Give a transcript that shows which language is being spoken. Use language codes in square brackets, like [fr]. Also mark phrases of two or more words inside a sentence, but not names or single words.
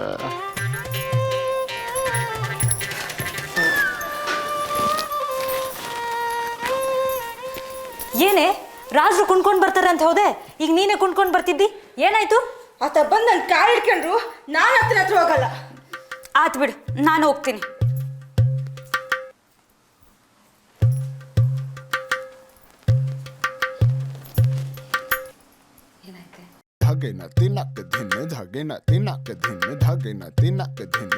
[kn] ಏನೇ ರಾಜರು ಕುಣ್ಕೊಂಡು ಬರ್ತಾರೆ ಅಂತ ಹೋದೆ, ಈಗ ನೀನೇ ಕುಣ್ಕೊಂಡು ಬರ್ತಿದ್ದಿ, ಏನಾಯ್ತು? ಆತ ಬಂದು ನನ್ನ ಕಾರ್ ಹಿಡ್ಕೊಂಡ್ರು, ನಾನು ಹತ್ರ ಹೋಗಲ್ಲ. ಆತ್ ಬಿಡು, ನಾನು ಹೋಗ್ತೀನಿ. धागे न तिनक धिन धागे न तिनक धिन धागे न तिनक धिन.